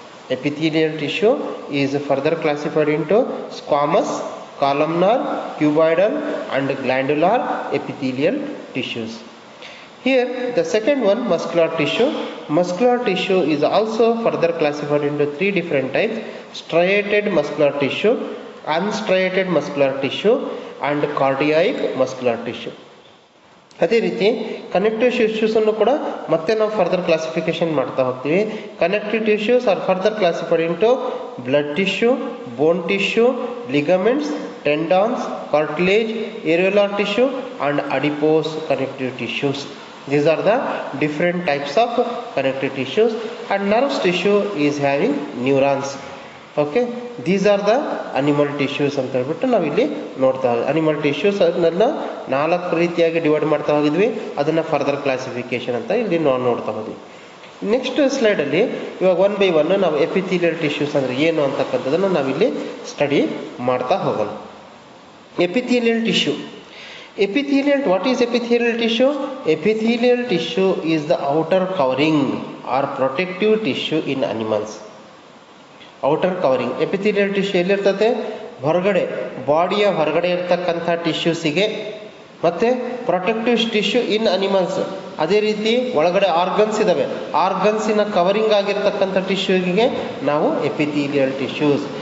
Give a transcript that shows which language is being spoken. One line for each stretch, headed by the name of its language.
English: Epithelial tissue is further classified into squamous, columnar, cuboidal and glandular epithelial tissues. Here the second one, muscular tissue. Muscular tissue is also further classified into 3 different types: striated muscular tissue, unstriated muscular tissue and cardiac muscular tissue.
Kannada: ಅದೇ ರೀತಿ connective ಟಿಶ್ಯೂಸನ್ನು ಕೂಡ ಮತ್ತೆ ನಾವು further classification ಮಾಡ್ತಾ ಹೋಗ್ತೀವಿ.
English: Connective tissues are further classified into blood tissue, bone tissue, ligaments, tendons, cartilage, areolar tissue and adipose connective tissues. These are the different types of connective tissues. And nervous tissue is having neurons.
Kannada: Okay,
English: these are the animal tissues
Kannada: ಅಂತ ಹೇಳ್ಬಿಟ್ಟು ನಾವಿಲ್ಲಿ ನೋಡ್ತಾ ಹೋಗಿ. Animal tissues ಅದನ್ನೆಲ್ಲ 4 ರೀತಿಯಾಗಿ divide ಮಾಡ್ತಾ ಹೋಗಿದ್ವಿ. ಅದನ್ನು ಫರ್ದರ್ ಕ್ಲಾಸಿಫಿಕೇಶನ್ ಅಂತ ಇಲ್ಲಿ ನಾವು ನೋಡ್ತಾ ಹೋದ್ವಿ. ನೆಕ್ಸ್ಟ್ ಸ್ಲೈಡಲ್ಲಿ ಇವಾಗ 1 by 1 ನಾವು ಎಪಿಥೀಲಿಯಲ್ ಟಿಶ್ಯೂಸ್ ಅಂದರೆ ಏನು ಅಂತಕ್ಕಂಥದ್ದನ್ನು ನಾವಿಲ್ಲಿ ಸ್ಟಡಿ ಮಾಡ್ತಾ ಹೋಗೋಣ. Epithelial tissue.
English: Epithelial, what is epithelial tissue? Epithelial tissue is the outer covering or protective tissue in animals.
Kannada: Outer covering. Epithelial tissue ಎಲ್ಲಿರ್ತದೆ? ಹೊರಗಡೆ, ಬಾಡಿಯ ಹೊರಗಡೆ ಇರ್ತಕ್ಕಂಥ ಟಿಶ್ಯೂಸಿಗೆ. ಮತ್ತು
English: Protective tissue in animals.
Kannada: ಅದೇ ರೀತಿ ಒಳಗಡೆ ಆರ್ಗನ್ಸ್ ಇದ್ದಾವೆ, ಆರ್ಗನ್ಸಿನ ಕವರಿಂಗ್ ಆಗಿರ್ತಕ್ಕಂಥ ಟಿಶ್ಯೂಗೆ ನಾವು ಎಪಿಥೀಲಿಯಲ್ ಟಿಶ್ಯೂಸ್.